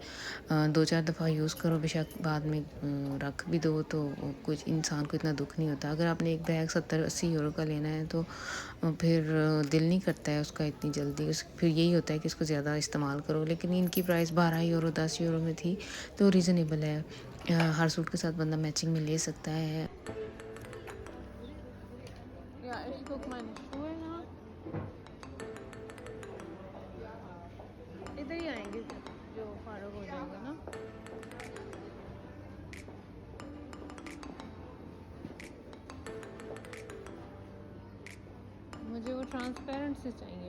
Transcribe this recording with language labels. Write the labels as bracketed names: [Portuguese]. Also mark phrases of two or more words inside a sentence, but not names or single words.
[Hindi] 2-4 दफ़ा यूज़ करो, बेशक बाद में रख भी दो तो कुछ इंसान को इतना दुःख नहीं होता। अगर आपने एक बैग 70-80 यूरो का लेना है तो फिर दिल नहीं करता है उसका इतनी जल्दी। फिर यही होता है कि इसको ज़्यादा इस्तेमाल करो। लेकिन इनकी प्राइस 12 यूरो 10 यूरो में थी तो रीज़नेबल है। हर सूट के साथ बंदा मैचिंग में ले सकता है। [German] Ja, ich guck meine Schuhe nach. [Hindi] इधर ही आएंगे जो फारूक हो जाएगा ना। मुझे वो ट्रांसपेरेंट से चाहिए।